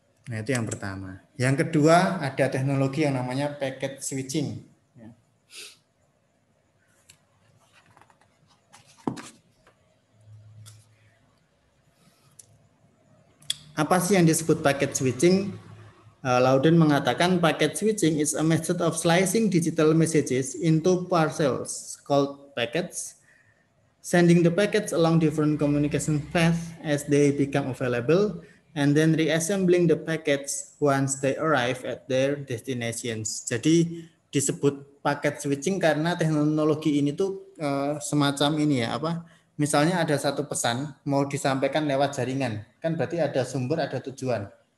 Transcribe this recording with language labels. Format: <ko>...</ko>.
<id>Nah, itu yang pertama. Yang kedua, ada teknologi yang namanya packet switching. Apa sih yang disebut packet switching?</id> <en>Loudon mengatakan packet switching is a method of slicing digital messages into parcels called packets, sending the packets along different communication paths as they become available, and then reassembling the packets once they arrive at their destinations.</en> <id>Jadi disebut packet switching karena teknologi ini tuh semacam ini ya, apa? Misalnya ada satu pesan mau disampaikan lewat jaringan, kan berarti ada sumber, ada tujuan.</id>